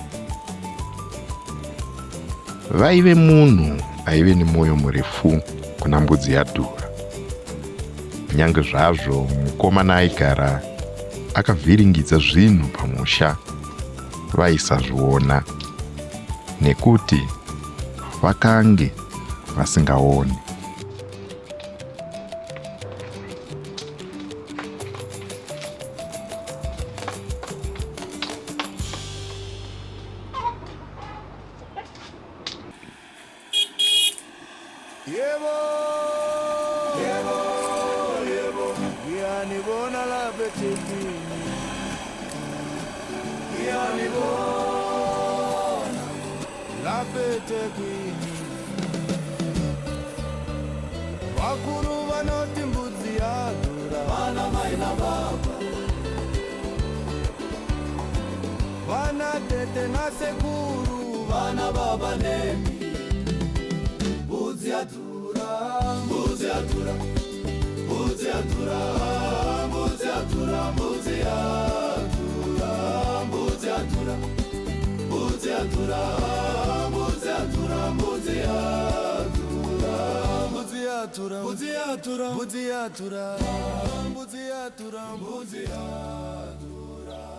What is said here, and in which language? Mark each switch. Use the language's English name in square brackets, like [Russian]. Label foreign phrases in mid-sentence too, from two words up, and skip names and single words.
[Shona] Vaive munhu aive nemwoyo murefu kuna mbudzi yaDhura. Nyange zvazvo mukomana aigara akavhiringidza zvinhu pamusha, vaisazviona nekuti vakange vasingaoni. [Zulu] Yebo, yebo, yebo, ngiyanibona lapha eThekwini. Ngiyanibona lapha eThekwini. [Shona] Vakuru vanoti mbudzi yaDhura, vana mai nababa, vana tete nasekuru, vana baba nemi. Mbudzi yaDhura, mbudzi yaDhura, mbudzi yaDhura, mbudzi yaDhura, mbudzi yaDhura, mbudzi yaDhura, mbudzi yaDhura, mbudzi yaDhura, mbudzi yaDhura, mbudzi yaDhura, mbudzi yaDhura, mbudzi yaDhura, mbudzi yaDhura, mbudzi yaDhura.